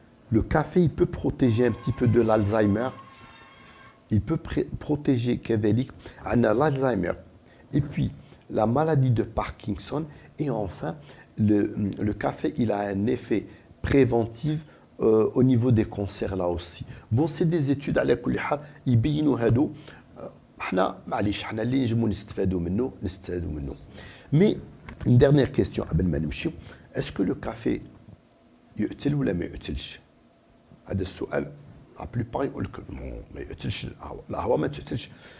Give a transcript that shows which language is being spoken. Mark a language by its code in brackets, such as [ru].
[fr] Le café, il peut protéger un petit peu de l'Alzheimer. Il peut protéger l'Alzheimer. Et puis, la maladie de Parkinson. Et enfin, le café, il a un effet préventif au niveau des cancers là aussi. Bon, c'est des études [ar] على كل حال يبينوا هادو. احنا معليش احنا اللي نجمو نستفادوا منه. [fr] Mais une dernière question [ar] قبل ما نمشيو. [fr] Est-ce que le café [ar] يقتل ولا ما يقتلش؟ هذا السؤال. [fr] La plupart [ar] يقول لك ما يقتلش القهوة ما تقتلش.